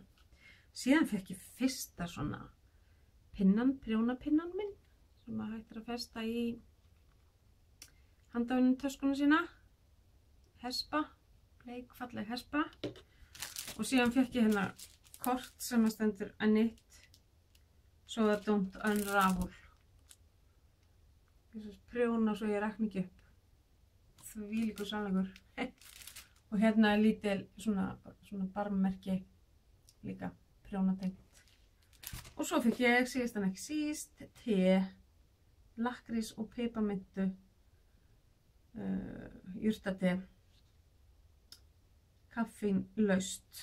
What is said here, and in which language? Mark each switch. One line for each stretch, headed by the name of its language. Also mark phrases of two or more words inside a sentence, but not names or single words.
Icelandic: Síðan fekk ég fyrsta svona prjónapinnan minn sem að hægt að festa í handavinnum töskuna sína. Hespa, bleik falleg hespa. Og síðan fekk ég hérna kort sem að stendur að
English: knit so that don't unravel.
Icelandic: Ég prjóna svo ég rakni ekki upp. Þvílíkur sannleikur. Og hérna lítil svona barmmerki líka prjónatengt. Og svo fekk ég síðast en ekki síst te, lakkrís og piparmintu jurtate kaffínlaust.